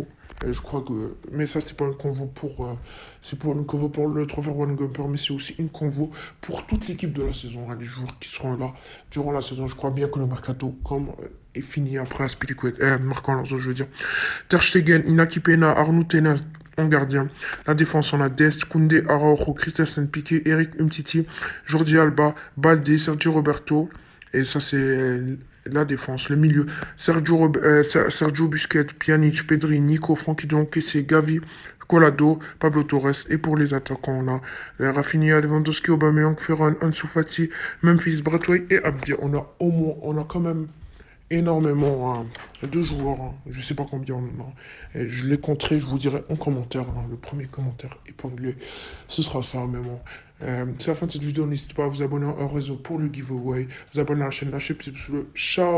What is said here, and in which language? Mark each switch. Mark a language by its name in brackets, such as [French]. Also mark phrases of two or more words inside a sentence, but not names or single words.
[French] Je crois que, mais ça c'est pas une convo pour, c'est pour une convo pour le trophée One Gumper, mais c'est aussi une convo pour toute l'équipe de la saison, les joueurs qui seront là durant la saison. Je crois bien que le mercato, comme est fini après Aspilicueta, Marco Alonso, je veux dire. Ter Stegen, Inaki Pena, Arnaud Tenas en gardien. La défense, on a Dest, Koundé, Araujo, Christensen, Piqué, Eric Umtiti, Jordi Alba, Balde, Sergio Roberto. Et ça, c'est la défense. Le milieu, Sergio Busquets, Pjanic, Pedri, Nico, Frankie de Jong, Kessé, Gavi, Colado, Pablo Torres. Et pour les attaquants, on a Rafinha, Lewandowski, Aubameyang, Ferran, Ansu Fati, Memphis, Braithwaite et Abdi. On a quand même énormément de joueurs. Je sais pas combien on en a. Et je les compterai, je vous dirai en commentaire. Le premier commentaire épinglé, ce sera ça. Mais bon, c'est la fin de cette vidéo. N'hésitez pas à vous abonner au réseau pour le giveaway. Vous abonner à la chaîne, lâchez petit pouce bleu.